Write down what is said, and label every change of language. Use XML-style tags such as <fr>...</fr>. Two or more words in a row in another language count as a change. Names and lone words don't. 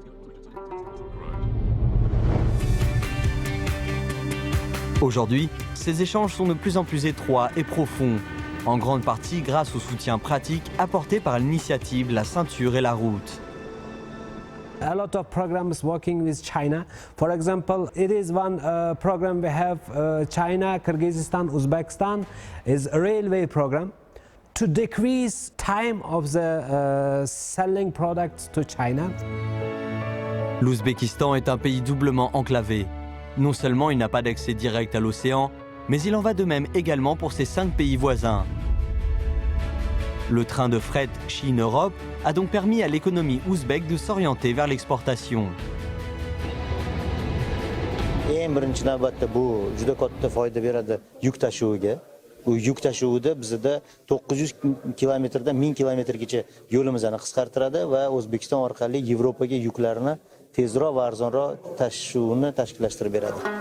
<fr>Aujourd'hui, ces échanges sont de plus en plus étroits et profonds, en grande partie grâce au soutien pratique apporté par l'initiative La Ceinture et la Route.</fr> <en>A lot of programs working with China. For example, it is one program we have China, Kyrgyzstan, Uzbekistan is a railway program to decrease time of the selling products to China.</en> <fr>L'Ouzbékistan est un pays doublement enclavé. Non seulement il n'a pas d'accès direct à l'océan, mais il en va de même également pour ses 5 pays voisins. Le train de fret Chine-Europe a donc permis à l'économie ouzbèque de s'orienter vers l'exportation.</fr> <uz>Eng birinchi navbatda bu juda katta foyda beradi yuk tashuviga. Bu yuk tashuvida bizda 900 kilometrdan 1000 kilometrgacha yo'limizni qisqartiradi va O'zbekiston orqali Yevropaga yuklarni tezroq va arzonroq tashishni tashkillashtirib beradi.</uz>